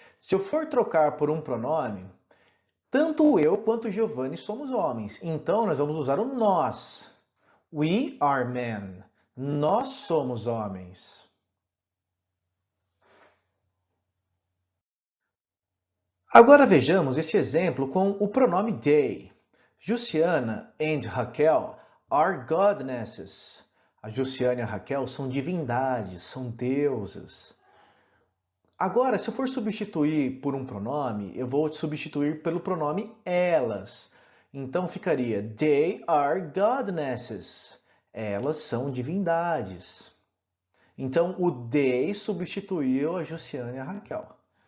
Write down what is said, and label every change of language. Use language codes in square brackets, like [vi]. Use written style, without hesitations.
[pt] Se eu for trocar por um pronome, tanto eu quanto Giovanni somos homens. Então nós vamos usar o nós. [en] We are men. [pt] Nós somos homens. Agora vejamos esse exemplo com o pronome they. [en] Jussiana and Raquel are goddesses. [pt] A Jussiana e a Raquel são divindades, são deusas. Agora, se eu for substituir por um pronome, eu vou substituir pelo pronome elas. Então ficaria [en] they are goddesses. [pt] Elas são divindades. Então o they substituiu a Jussiana e a Raquel.